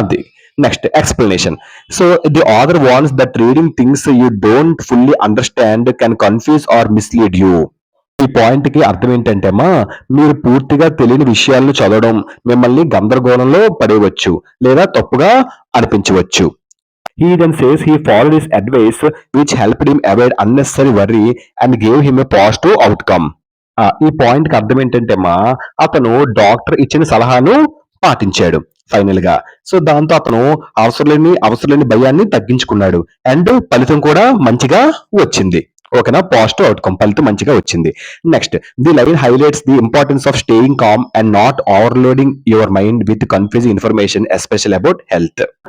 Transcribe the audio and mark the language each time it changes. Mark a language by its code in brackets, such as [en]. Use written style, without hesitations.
[te] అది next explanation. [en] So the author wants that reading things you don't fully understand can confuse or mislead you. [te] ఈ point కి అర్థం ఏంటంటే అమ్మా, మీరు పూర్తిగా తెలియని విషయాలను చదవడం మిమ్మల్ని గందరగోళంలో పడేయవచ్చు లేదా తప్పుగా అనిపించవచ్చు. [en] He then says he followed his advice which helped him avoid unnecessary worry and gave him a positive outcome. [te] ఈ పాయింట్ కి అర్థం ఏంటంటే అమ్మా, అతను డాక్టర్ ఇచ్చిన సలహాను పాటించాడు ఫైనల్ గా. సో దాంతో అతను అవసరం లేని భయాన్ని తగ్గించుకున్నాడు అండ్ ఫలితం కూడా మంచిగా వచ్చింది. ఓకేనా? పాజిటివ్ అవుట్కమ్, ఫలితం మంచిగా వచ్చింది. [en] Next, the line highlights the importance of staying calm and not overloading your mind with confusing information especial about health.